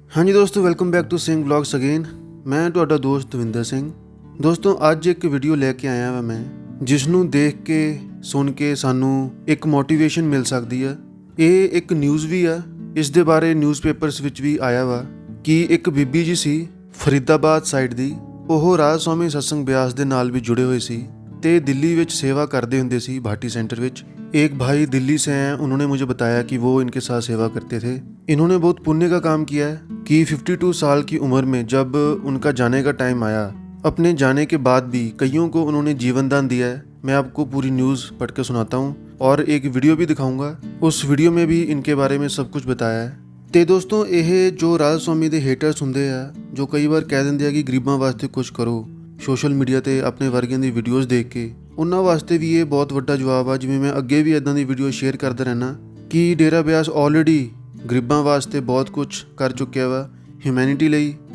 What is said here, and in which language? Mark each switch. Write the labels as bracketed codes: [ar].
[hi] हाँ जी दोस्तों, [en] Welcome back to Singh blogs again. [pa] मैं ਤੁਹਾਡਾ ਦੋਸਤ ਦਵਿੰਦਰ ਸਿੰਘ। ਦੋਸਤੋ ਅੱਜ ਇੱਕ ਵੀਡੀਓ ਲੈ ਕੇ ਆਇਆ ਵਾ ਮੈਂ, ਜਿਸ ਨੂੰ ਦੇਖ ਕੇ ਸੁਣ ਕੇ ਸਾਨੂੰ ਇੱਕ ਮੋਟੀਵੇਸ਼ਨ ਮਿਲ ਸਕਦੀ ਆ। ਇਹ ਇੱਕ ਨਿਊਜ਼ ਵੀ ਆ, ਇਸ ਦੇ ਬਾਰੇ ਨਿਊਜ਼ਪੇਪਰਸ ਵਿੱਚ ਵੀ ਆਇਆ ਵਾ ਕਿ ਇੱਕ ਬੀਬੀ ਜੀ ਸੀ ਫਰੀਦਾਬਾਦ ਸਾਈਡ ਦੀ। ਉਹ ਰਾਜ ਸਵਾਮੀ ਸਤਸੰਗ ਬਿਆਸ ਦੇ ਨਾਲ ਵੀ जुड़े हुए सी ਤੇ ਦਿੱਲੀ ਵਿੱਚ सेवा करते ਹੁੰਦੇ ਸੀ भाटी सेंटर ਵਿੱਚ। [hi] एक भाई दिल्ली से हैं, उन्होंने मुझे बताया कि वो इनके साथ सेवा करते थे। इन्होंने बहुत पुण्य का काम किया है कि 52 साल की उम्र में जब उनका जाने का टाइम आया, अपने जाने के बाद भी कईयों को उन्होंने जीवन दान दिया है। मैं आपको पूरी न्यूज़ पढ़ के सुनाता हूँ और एक वीडियो भी दिखाऊंगा। उस वीडियो में भी इनके बारे में सब कुछ बताया है। [pa] ਤੇ ਦੋਸਤੋ, ਇਹ ਜੋ ਰਾਜ ਸਵਾਮੀ ਦੇ ਹੇਟਰਸ ਹੁੰਦੇ ਆ, ਜੋ ਕਈ ਵਾਰ ਕਹਿ ਦਿੰਦੇ ਆ ਕਿ ਗਰੀਬਾਂ ਵਾਸਤੇ ਕੁਝ ਕਰੋ ਸੋਸ਼ਲ ਮੀਡੀਆ ਤੇ ਆਪਣੇ ਵਰਗਿਆਂ ਦੀ ਵੀਡੀਓਜ਼ ਦੇਖ ਕੇ, ਉਹਨਾਂ ਵਾਸਤੇ ਵੀ ਇਹ ਬਹੁਤ ਵੱਡਾ ਜਵਾਬ ਆ। ਜਿਵੇਂ ਮੈਂ ਅੱਗੇ ਵੀ ਇਦਾਂ ਦੀ ਵੀਡੀਓ ਸ਼ੇਅਰ ਕਰਦਾ ਰਹਿਣਾ ਕਿ ਡੇਰਾ ਬਿਆਸ ਆਲਰੇਡੀ ਗਰੀਬਾਂ ਵਾਸਤੇ ਬਹੁਤ ਕੁਝ ਕਰ ਚੁੱਕਿਆ ਵਾ ਹਿਊਮੈਨਿਟੀ ਲਈ।